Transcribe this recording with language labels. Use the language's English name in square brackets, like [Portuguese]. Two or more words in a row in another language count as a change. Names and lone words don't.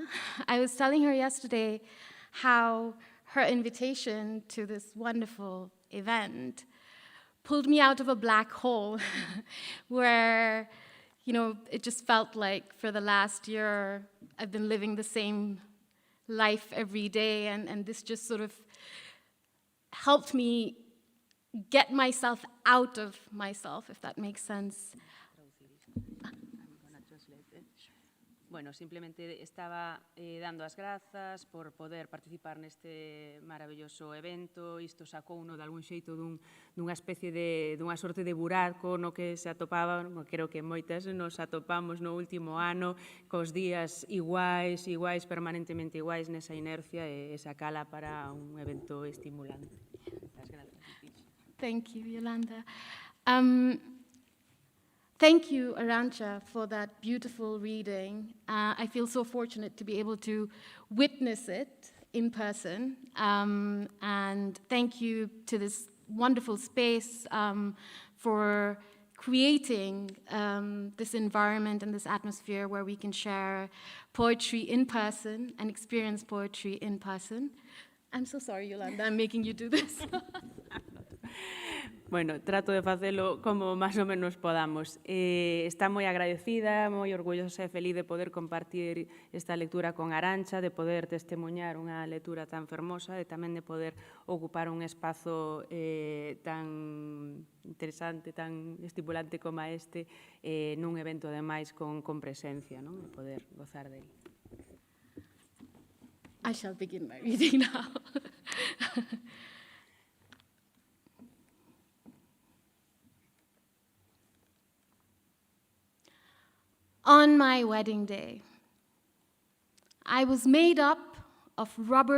[English] I was telling her yesterday how her invitation to this wonderful event pulled me out of a black hole where, it just felt like for the last year I've been living the same life every day, and this just sort of helped me get myself out of myself, if that makes sense. [Galician] Bueno, simplemente estaba dando as grazas por poder participar neste maravilloso evento. Isto sacou uno de algún xeito dunha especie dunha sorte de buraco no que se atopaban, creo que moitas nos atopamos no último ano, cos días iguais, permanentemente iguais nesa inercia e sacala para un evento estimulante. As grazas. [English] Thank you, Yolanda. Thank you, Arantxa, for that beautiful reading. I feel so fortunate to be able to witness it in person. And thank you to this wonderful space for creating this environment and this atmosphere where we can share poetry in person and experience poetry in person. I'm so sorry, Yolanda, I'm making you do this. [Galician] Bueno, trato de facelo como máis ou menos podamos. Está moi agradecida, moi orgullosa e feliz de poder compartir esta lectura con Arantxa, de poder testemunhar unha lectura tan fermosa e tamén de poder ocupar un espazo tan interesante, tan estimulante como este, nun evento ademais con presencia, non? De poder gozar dele. [English] I shall begin my reading now. On my wedding day, I was made up of rubber